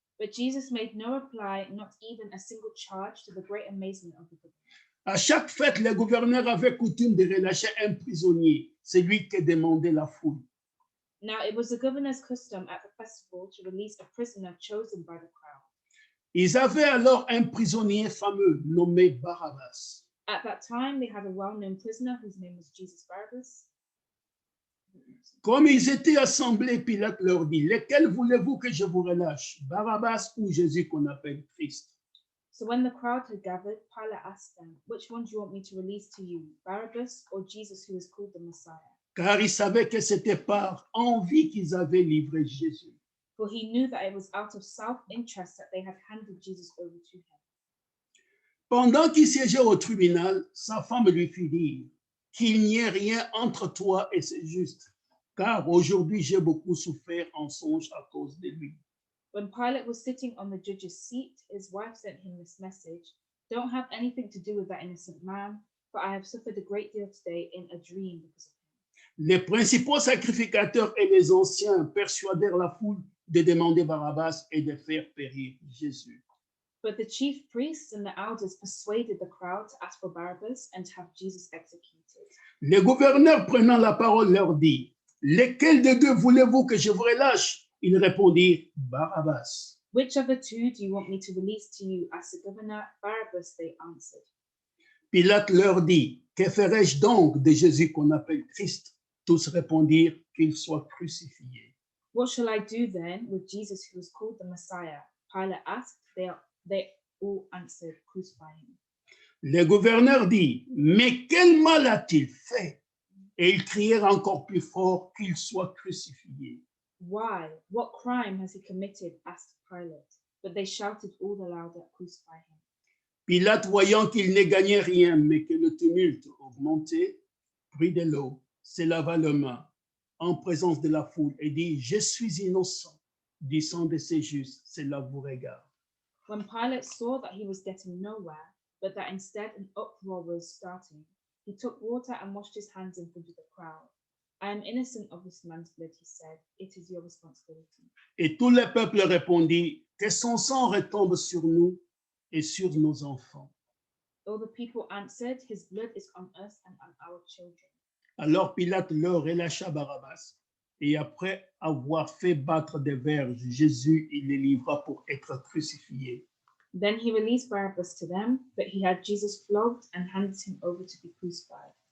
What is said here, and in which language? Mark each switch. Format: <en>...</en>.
<en>But Jesus made no reply, not even a single charge, to the great amazement of the governor.</en> <fr>À chaque fête, les gouverneurs avaient coutume de relâcher un prisonnier, celui que demandait la foule.</fr> <en>Now it was the governor's custom at the festival to release a prisoner chosen by the crowd.</en> <fr>Ils avaient alors un prisonnier fameux nommé Barabbas.</fr> <en>At that time, they had a well-known prisoner whose name was Jesus Barabbas.</en> <fr>Comme ils étaient assemblés, Pilate leur dit, lequel voulez-vous que je vous relâche, Barabbas ou Jésus qu'on appelle Christ?</fr> <en>So when the crowd had gathered, Pilate asked them, "Which one do you want me to release to you, Barabbas or Jesus who is called the Messiah?"</en> <fr>Car ils savaient que c'était par envie qu'ils avaient livré Jésus.</fr> <en>For he knew that it was out of self-interest that they had handed Jesus over to him.</en> <fr>Pendant qu'il siégeait au tribunal, sa femme lui fit dire qu'il n'y ait rien entre toi et ce juste, car aujourd'hui j'ai beaucoup souffert en songe à cause de lui.</fr> <en>When Pilate was sitting on the judge's seat, his wife sent him this message: "Don't have anything to do with that innocent man, for I have suffered a great deal today in a dream because of him."</en> <fr>Les principaux sacrificateurs et les anciens persuadèrent la foule de demander Barabbas et de faire périr Jésus.</fr> <en>But the chief priests and the elders persuaded the crowd to ask for Barabbas and to have Jesus executed.</en> <fr>Le gouverneur prenant la parole leur dit, lequel des deux voulez-vous que je vous relâche? Ils répondirent, Barabbas.</fr> <en>"Which of the two do you want me to release to you?" asked the governor. "Barabbas," they answered.</en> <fr>Pilate leur dit, que ferai-je donc de Jésus qu'on appelle Christ? Tous répondirent qu'il soit crucifié.</fr> <en>"What shall I do then with Jesus who is called the Messiah?" Pilate asked. They all answered, "Crucify him."</en> <fr>Le gouverneur dit, mais quel mal a-t-il fait? Et ils crièrent encore plus fort qu'il soit crucifié.</fr> <en>"Why? What crime has he committed?" asked Pilate. But they shouted all the louder, "Crucify him."</en> <fr>Pilate, voyant qu'il ne gagnait rien, mais que le tumulte augmentait, prit de l'eau, se lava les mains en présence de la foule et dit, je suis innocent du sang de ces justes, cela vous regarde.</fr> <en>When Pilate saw that he was getting nowhere, but that instead an uproar was starting, he took water and washed his hands in front of the crowd. "I am innocent of this man's blood," he said. "It is your responsibility."</en> <fr>Et tout le peuple répondit, que son sang retombe sur nous et sur nos enfants.</fr> <en>All the people answered, "His blood is on us and on our children."</en> <fr>Alors Pilate leur relâcha Barabbas. Et après avoir fait battre des verges, Jésus, il les livra pour être crucifié.</fr> <en>Then he released Barabbas to them, but he had Jesus flogged and handed him over to be crucified.</en>